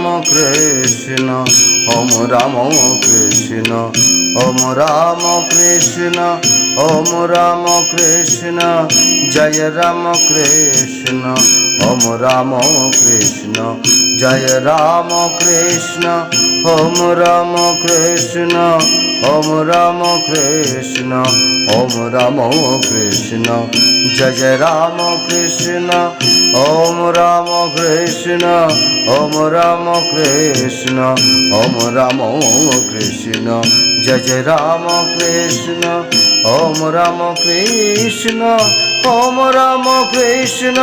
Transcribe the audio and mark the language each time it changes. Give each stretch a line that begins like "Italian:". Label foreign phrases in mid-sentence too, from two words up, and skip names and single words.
Sanskrit: কৃষ্ণ ওম রাম কৃষ্ণ ওম রাম কৃষ্ণ ওম রাম কৃষ্ণ জয় রাম কৃষ্ণ ওম রাম কৃষ্ণ জয় রাম কৃষ্ণ ওম রাম কৃষ্ণ ओम राम कृष्ण ओम राम कृष्ण जय जय राम कृष्ण ओम राम कृष्ण ओम राम कृष्ण ओम राम कृष्ण जय जय राम कृष्ण ओम राम कृष्ण ओम राम कृष्ण